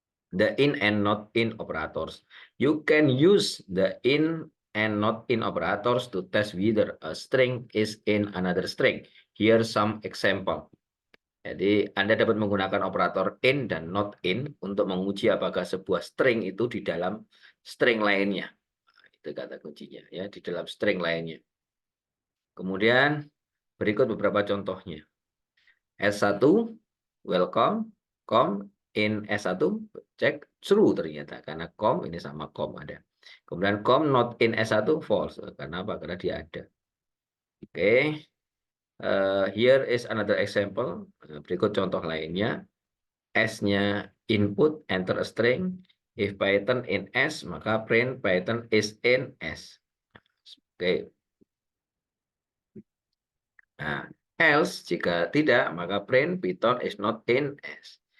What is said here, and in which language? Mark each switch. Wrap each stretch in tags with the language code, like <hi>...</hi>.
<en>The in and not in operators. You can use the in and not in operators to test whether a string is in another string. Here some example.</en> <id>Jadi Anda dapat menggunakan operator in dan not in untuk menguji apakah sebuah string itu di dalam string lainnya. Itu kata kuncinya ya, di dalam string lainnya. Kemudian berikut beberapa contohnya. S1 welcome, com in S1 cek true ternyata karena com ini sama com ada. Kemudian com not in S1 false karena apa? Karena dia ada. Oke.</id> <en>Here is another example.</en> <id>Berikut contoh lainnya.</id> <en>S-nya input enter a string. If Python in S, maka print Python is in S. Oke. Nah, else</en> <id>jika tidak, maka</id> <en>print Python is not in S.</en>